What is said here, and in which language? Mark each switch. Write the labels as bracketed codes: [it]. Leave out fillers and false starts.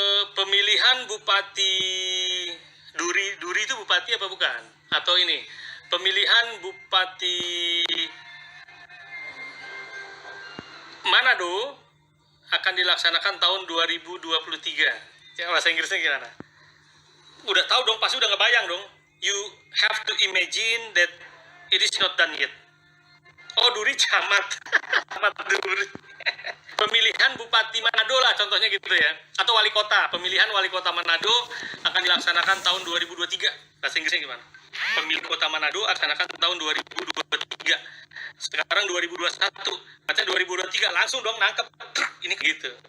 [id] Pemilihan Bupati Duri itu bupati apa bukan? Atau ini pemilihan Bupati Manado akan dilaksanakan tahun 2023. Ya, bahasa Inggrisnya gimana? Udah tahu dong, pasti udah ngebayang dong. [en] You have to imagine that it is not done yet. [id] Oh, Duri camat. Camat Duri. Pemilihan Bupati Manado lah contohnya gitu ya. Atau wali kota. Pemilihan wali kota Manado akan dilaksanakan tahun 2023. Bahasa Inggrisnya gimana? Pemilihan kota Manado akan dilaksanakan tahun 2023. Sekarang 2021, baca 2023 langsung dong nangkep. Ini gitu.